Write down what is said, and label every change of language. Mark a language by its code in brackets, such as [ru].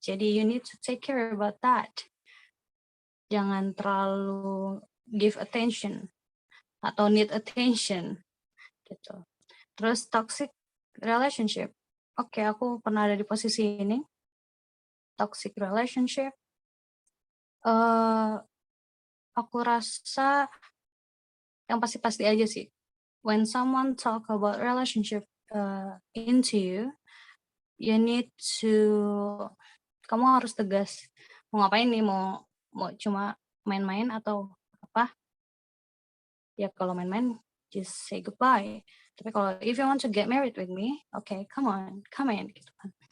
[en] Jadi you need to take care about that. [id] Jangan terlalu [en] give attention atau need attention gitu. [id] Terus toxic relationship. Oke, aku pernah ada di posisi ini. Toxic relationship. Aku rasa yang pasti-pasti aja sih. [en] When someone talk about relationship into you, you need to, [id] kamu harus tegas. Mau ngapain nih? Mau cuma main-main atau apa? Ya kalau main-main, [en] just say goodbye. [id] Tapi kalau [en] if you want to get married with me, okay, come in [id] gitu kan.